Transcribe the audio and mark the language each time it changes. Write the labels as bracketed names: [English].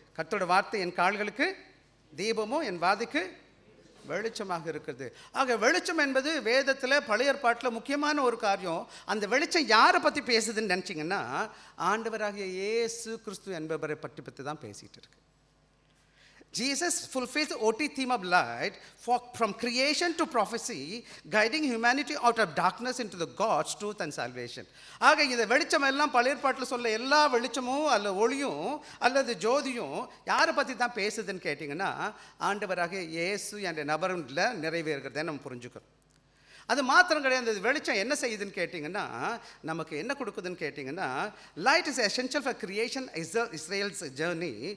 [Tamil] கர்த்தரோட வார்த்தை என் கால்களுக்கு தீபமும் என் வாதிக்கு வெளிச்சமாக இருக்குது. ஆக வெளிச்சம் என்பது வேதத்தில் பழைய ஏற்பாட்டில் முக்கியமான ஒரு காரியம். அந்த வெளிச்சம் யாரை பற்றி பேசுதுன்னு நினச்சிங்கன்னா, ஆண்டவராகிய இயேசு கிறிஸ்து என்பவரை பற்றி தான் பேசிகிட்டு இருக்கு. [English] Jesus fulfills the OT theme of light from creation to prophecy, guiding humanity out of darkness into the God's truth and salvation. [Tamil] ஆக இந்த வெளிச்சம் எல்லாம் பழைய ஏற்பாட்டில் சொல்ல எல்லா வெளிச்சமும் அல்ல ஒளியும் அல்லது ஜோதியும் யாரை பற்றி தான் பேசுதுன்னு கேட்டிங்கன்னா, ஆண்டவராக இயேசு என்ற நபரில் நிறைவேறுகிறத நம்ம புரிஞ்சுக்கிறோம். அது மாத்திரம் கிடையாது. வெளிச்சம் என்ன செய்யுதுன்னு கேட்டிங்கன்னா, நமக்கு என்ன கொடுக்குதுன்னு கேட்டிங்கன்னா, [English] Light is essential for creation Israel's journey.